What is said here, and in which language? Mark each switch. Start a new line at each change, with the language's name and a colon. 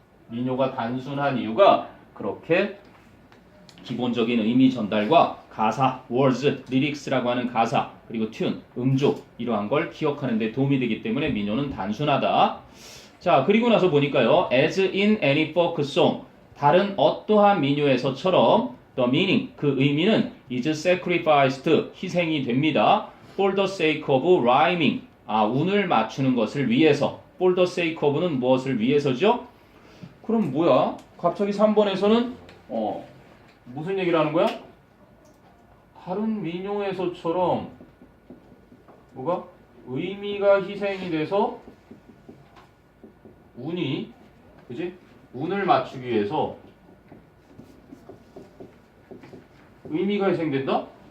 Korean: 민요가 단순한 이유가 그렇게 기본적인 의미 전달과 가사, words, lyrics라고 하는 가사, 그리고 tune, 음조 이러한 걸 기억하는 데 도움이 되기 때문에 민요는 단순하다. 자, 그리고 나서 보니까요.
English: as in any folk song,
Korean: 다른 어떠한 민요에서처럼
English: the meaning,
Korean: 그 의미는
English: is sacrificed,
Korean: 희생이 됩니다.
English: for the sake of rhyming,
Korean: 운을 맞추는 것을 위해서.
English: for the sake of
Korean: 는 무엇을 위해서죠? 그럼 뭐야? 갑자기 3번에서는 무슨 얘기를 하는 거야? 다른 민요에서처럼 뭐가? 의미가 희생이 돼서 운이 그지? 운을 맞추기 위해서 의미가 희생된다?